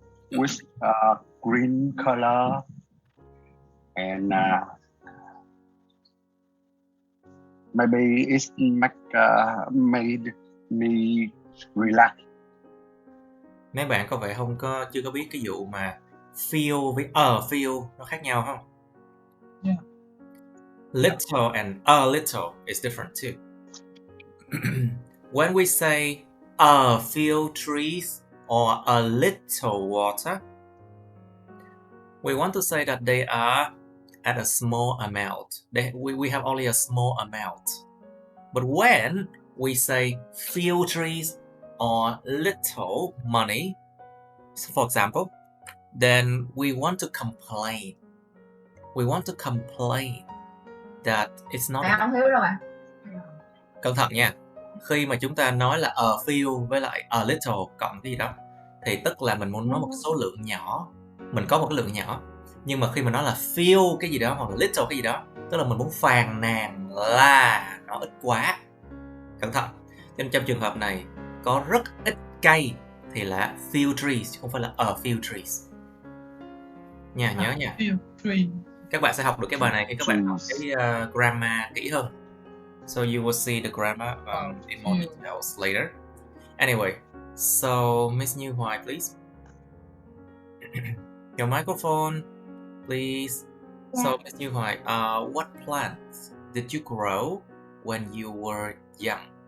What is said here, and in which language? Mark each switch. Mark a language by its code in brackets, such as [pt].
[en] With green color and maybe it's made me relax. [vi] Mấy bạn có vẻ chưa có biết cái vụ mà feel với feel nó khác nhau không? [en] Yeah. Little and a little is different too. When we say a few trees or a little water, we want to say that they are at a small amount. We have only a small amount. But when we say few trees or little money, for example, then we want to complain. We want to complain that it's not. [vi] Không hiểu đâu ạ. Cẩn thận nha. Khi mà chúng ta nói là a few với lại a little cộng cái gì đó thì tức là mình muốn nói một cái số lượng nhỏ. Mình có một cái lượng nhỏ. Nhưng mà khi mà nói là few cái gì đó hoặc là little cái gì đó, tức là mình muốn phàn nàn là nó ít quá. Cẩn thận. Nên trong trường hợp này có rất ít cây thì là few trees chứ không phải là a few trees. Nhớ nha. [en] Few trees. [vi] Các bạn sẽ học được cái bài này khi các bạn học cái grammar kỹ hơn. [en] So you will see the grammar in more details later. Anyway, so Miss Như Hoài, please. Your microphone, please. Yeah. So Miss Như Hoài, what plants did you grow when you were young?